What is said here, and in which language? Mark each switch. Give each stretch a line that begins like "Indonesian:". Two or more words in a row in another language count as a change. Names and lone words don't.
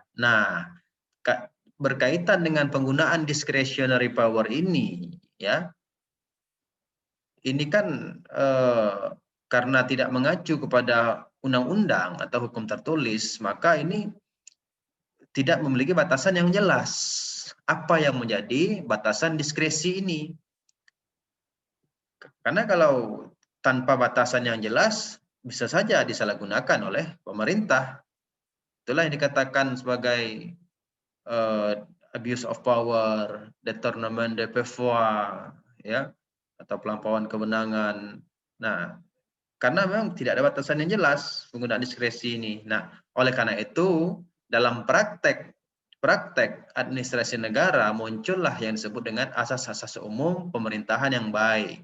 Indonesian: Nah, berkaitan dengan penggunaan
English: discretionary power
Indonesian: ini ya, ini kan karena tidak mengacu kepada undang-undang atau hukum tertulis, maka ini tidak memiliki batasan yang jelas. Apa yang menjadi batasan diskresi ini? Karena kalau tanpa batasan yang jelas, bisa saja disalahgunakan oleh pemerintah. Itulah yang dikatakan sebagai
English: abuse of power,
French: détournement de pouvoir,
Indonesian: ya, atau pelampauan kewenangan. Nah, karena memang tidak ada batasan yang jelas penggunaan diskresi ini. Nah, oleh karena itu dalam praktek administrasi negara muncullah yang disebut dengan asas-asas umum pemerintahan yang baik.